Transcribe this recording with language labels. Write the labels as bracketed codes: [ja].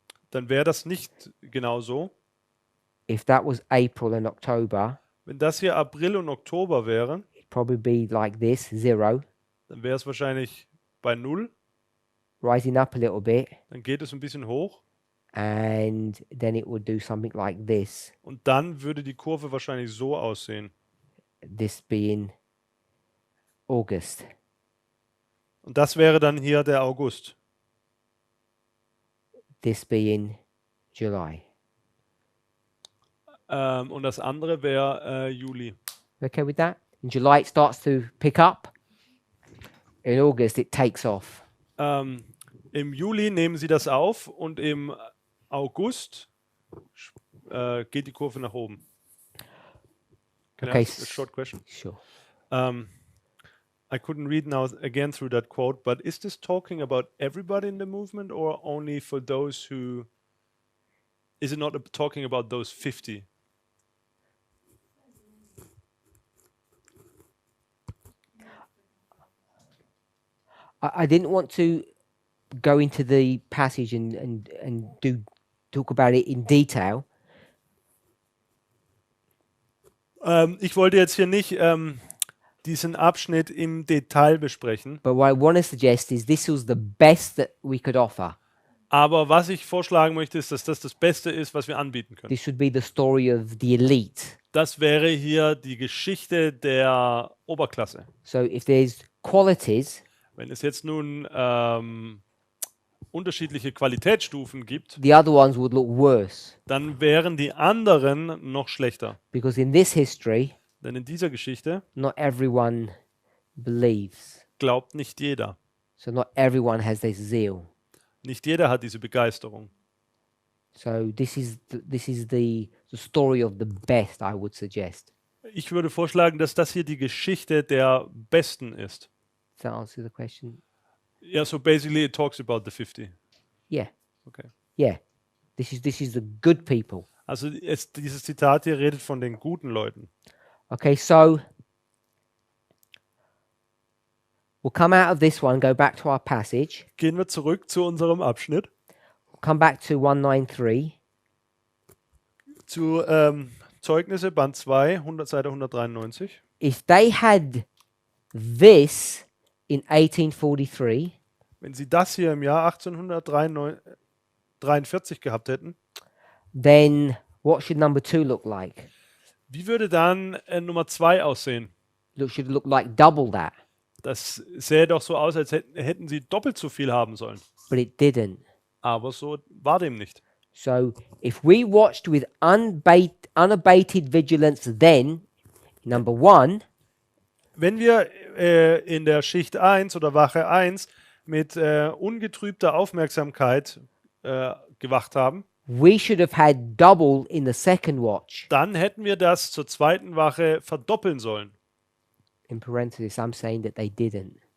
[de] dann wäre das nicht genau so. [en] If that was April and October, [de] Wenn das hier April und Oktober wäre, [en] it'd probably be like this, zero, [de] dann wäre es wahrscheinlich bei 0. [en] rising up a little bit, [de] Dann geht es ein bisschen hoch [en] and then it would do something like this, [de] und dann würde die Kurve wahrscheinlich so aussehen. [en] this being August. [de] Und das wäre dann hier der August. [en] This being July. [de] Und das andere wäre Juli. [en] Okay with that? In July, it starts to pick up. In August, it takes off. [de] Im Juli nehmen sie das auf und im August geht die Kurve nach oben. [en] Can Okay, I ask a short question? Sure. I couldn't read now again through that quote, but is this talking about everybody in the movement or only for those who... Is it not talking about those 50? I didn't want to go into the passage and talk about it in detail. [de] Ich wollte jetzt hier nicht diesen Abschnitt im Detail besprechen, [en] But what I want to suggest is this was the best that we could offer. [de] aber was ich vorschlagen möchte, ist, dass das das Beste ist, was wir anbieten können. [en] This should be the story of the elite. [de] Das wäre hier die Geschichte der Oberklasse. [en] So if there's qualities, [de] Wenn es jetzt nun unterschiedliche Qualitätsstufen gibt, [en] the other ones would look worse. [de] dann wären die anderen noch schlechter. [en] Because in this history, [de] Denn in dieser Geschichte [en] not everyone believes. [de] glaubt nicht jeder. [en] So not everyone has this zeal. [de] Nicht jeder hat diese Begeisterung. [en] So this is the story of the best, I would suggest. [de] Ich würde vorschlagen, dass das hier die Geschichte der Besten ist. [en] Does that answer the question? Yeah, so basically it talks about the 50. Yeah, Okay. yeah. This is the good people. [de] Also dieses Zitat hier redet von den guten Leuten. [en] Okay, so We'll come out of this one, go back to our passage, [de] Gehen wir zurück zu unserem Abschnitt, [en] we'll come back to 193. [de] zu Zeugnisse, Band 2, Seite 193. [en] If they had this in 1843, [de] Wenn sie das hier im Jahr 1843 gehabt hätten, [en] then what should number 2 look like? [de] wie würde dann Nummer 2 aussehen? [en] Should it look like double that? [de] Das sähe doch so aus, als hätten sie doppelt so viel haben sollen. [en] But it didn't. [de] Aber so war dem nicht. [en] So if we watched with unabated vigilance then, number 1, [de] Wenn wir in der Schicht 1 oder Wache 1 mit ungetrübter Aufmerksamkeit gewacht haben, [en] we should have had double in the second watch. [de] dann hätten wir das zur zweiten Wache verdoppeln sollen. [en] In parentheses, I'm saying that they didn't.